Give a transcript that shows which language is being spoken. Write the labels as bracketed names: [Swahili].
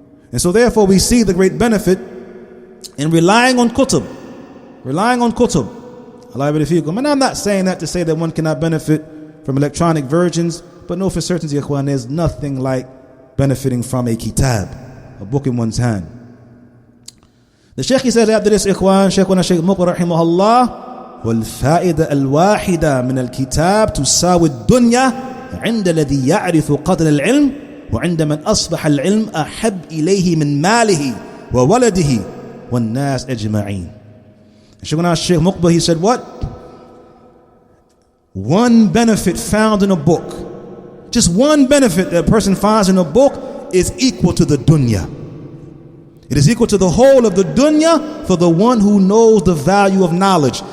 [English] And so therefore we see the great benefit in relying on kutub. Allah barik fikum. And I'm not saying that to say that one cannot benefit from electronic versions, but know for certainty, ikhwan, there's nothing like benefiting from a kitab, a book in one's hand. The Shaykh said after this, [Arabic] ikhwan, Shaykhuna Shaykh Muqbil rahimahullah, والفائدة الواحدة من الكتاب تساوي الدنيا عند الذي يعرف قدر العلم وعند من أصبح العلم أحب إليه من ماله وولده والناس أجمعين. [English] Shaykhuna Shaykh Muqbil, he said what? One benefit found in a book, just one benefit that a person finds in a book is equal to the dunya. It is equal to the whole of the dunya for the one who knows the value of knowledge.